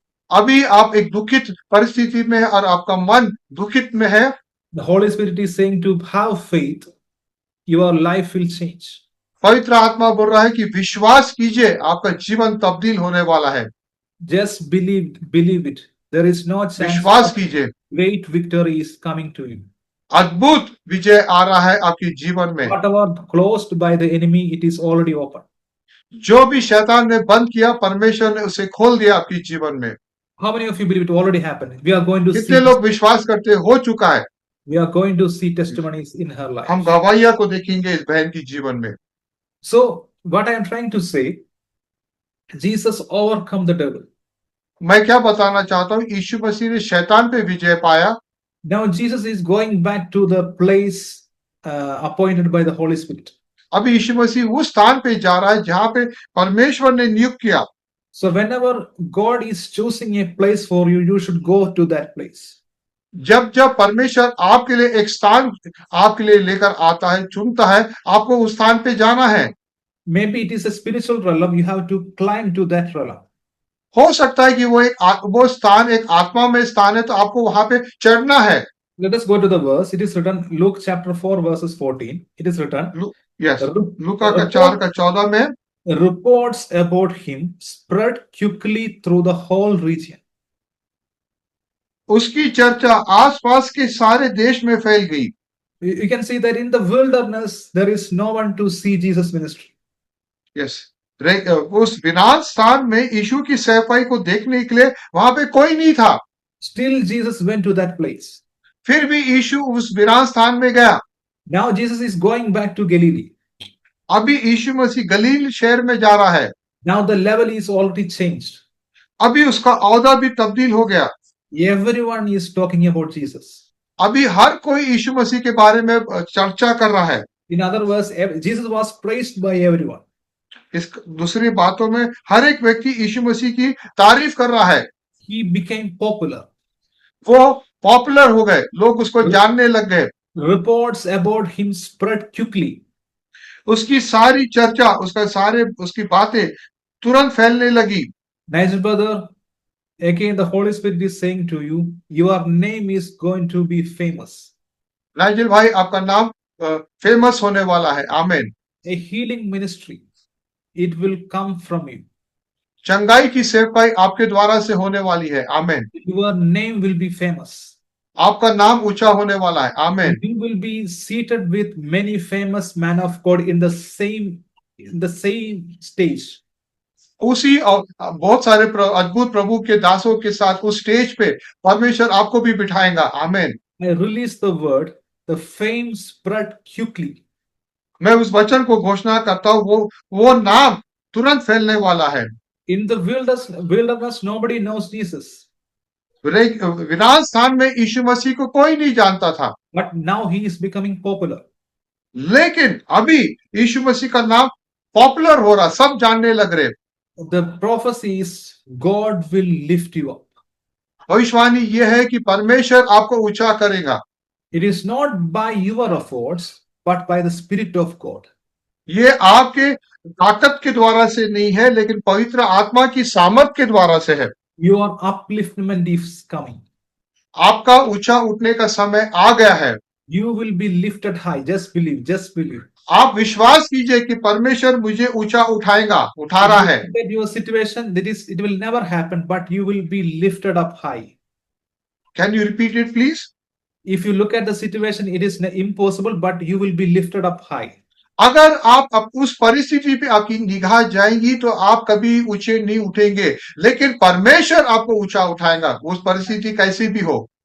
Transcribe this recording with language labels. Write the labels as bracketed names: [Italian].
[Hindi] अभी आप एक दुखित परिस्थिति में है और आपका मन दुखित में है। [English] The Holy Spirit is saying to have faith. Your life will change. [Hindi] पवित्र आत्मा बोल रहा है कि विश्वास कीजिए, आपका जीवन तब्दील होने वाला है। [English] Just believe it. There is no chance. [Hindi] विश्वास कीजिए, [English] great victory is coming to you. [Hindi] अद्भुत विजय आ रहा है आपके जीवन में। [English] Whatever closed by the enemy, it is already open. [Hindi] जो भी शैतान ने बंद किया, परमेश्वर ने उसे खोल दिया आपके जीवन में। [English] How many of you believe it already happened? We are going to [Hindi] कितने लोग विश्वास करते हो चुका है? [English] We are going to see testimonies in her life. [Hindi] हम गवाहियां को देखेंगे इस बहन की जीवन में। [English] So what I am trying to say, Jesus overcome the devil. [Hindi] मैं क्या बताना चाहता हूँ, यीशु मसीह ने शैतान पे विजय पाया। [English] Now Jesus is going back to the place appointed by the Holy Spirit. [Hindi] अभी यीशु मसीह उस स्थान पे जा रहा है जहां पे परमेश्वर ने नियुक्त किया। [English] So whenever God is choosing a place for you, you should go to that place. [Hindi] जब परमेश्वर आपके लिए एक स्थान आपके लिए लेकर आता है, चुनता है, आपको उस स्थान पे जाना है। [English] Maybe it is a spiritual realm. You have to climb to that realm. [Hindi] हो सकता है कि वो स्थान एक आत्मा में स्थान है, तो आपको वहां पे चढ़ना है। [English] Let us go to the verse. It is written, Luke chapter 4 verses 14. It is written, [Hindi] लूका का 4:14 में, [English] reports about him spread quickly through the whole region. [Hindi] उसकी चर्चा आसपास के सारे देश में फैल गई। [English] You can see that in the wilderness there is no one to see Jesus ministry. Yes. [Hindi] उस विनाश स्थान में यीशु की सेवकाई को देखने के लिए वहां पे कोई नहीं था। [English] Still Jesus went to that place. [Hindi] फिर भी यीशु उस विनाश स्थान में गया। [English] Now Jesus is going back to Galilee. [Hindi] अभी यीशु मसीह गलील शहर में जा रहा है। [English] Now the level is already changed. [Hindi] अभी उसका औहदा भी तब्दील हो गया। [English] Everyone is talking about Jesus. [Hindi] अभी हर कोई यीशु मसीह के बारे में चर्चा कर रहा है। [English] In other words, Jesus was praised by everyone. [Hindi] इस दूसरी बातों में हर एक व्यक्ति यीशु मसीह की तारीफ कर रहा है। [English] He became popular. [Hindi] वो पॉपुलर हो गए, लोग उसको जानने लग गए। [English] Reports about him spread quickly. [Hindi] उसकी सारी चर्चा, उसकी बातें तुरंत फैलने लगी। [English] Nice brother, again the Holy Spirit is saying to you, your name is going to be famous. [Hindi] Nigel भाई, आपका नाम फेमस होने वाला है। आमीन। [English] A healing ministry, it will come from you. [Hindi] चंगाई की सेवकाई आपके द्वारा से होने वाली है। आमीन। [English] Your name will be famous. [Hindi] आपका नाम ऊंचा होने वाला है। आमीन। [English] You will be seated with many famous men of God in the same stage. [Hindi] उसी बहुत सारे अद्भुत प्रभु के दासों के साथ उस स्टेज पे परमेश्वर आपको भी बिठाएगा। आमीन। [English] I release the word, the fame spread quickly. [Hindi] मैं उस वचन को घोषणा करता हूँ, वो नाम तुरंत फैलने वाला है। [English] In the wilderness, nobody knows Jesus. [Hindi] विरान स्थान में यीशु मसीह को कोई नहीं जानता था, [English] But now he is becoming popular. [Hindi] लेकिन अभी यीशु मसीह का नाम पॉपुलर हो रहा, सब जानने लग रहे। [English] The prophecy is God will lift you up. [Hindi] भविष्यवाणी ये है कि परमेश्वर आपको ऊंचा करेगा। [English] It is not by your efforts, but by the Spirit of God. [Hindi] ये आपके ताकत के द्वारा से नहीं है, लेकिन पवित्र आत्मा की सामर्थ के द्वारा से है। [English] Your upliftment is coming. [Hindi] आपका ऊंचा उठने का समय आ गया है। [English] You will be lifted high. Just believe. Just believe. [Hindi] आप विश्वास कीजिए कि परमेश्वर मुझे ऊंचा उठाएगा, उठा रहा है। [English] That your situation, it will never happen, but you will be lifted up high. Can you repeat it, please? If you look at the situation, it is impossible, but you will be lifted up high. [Hindi] अगर आप उस परिस्थिति पे आपकी निगाह जाएंगी तो आप कभी ऊंचे नहीं उठेंगे, लेकिन परमेश्वर आपको ऊंचा उठाएगा, उस परिस्थिति कैसी भी हो।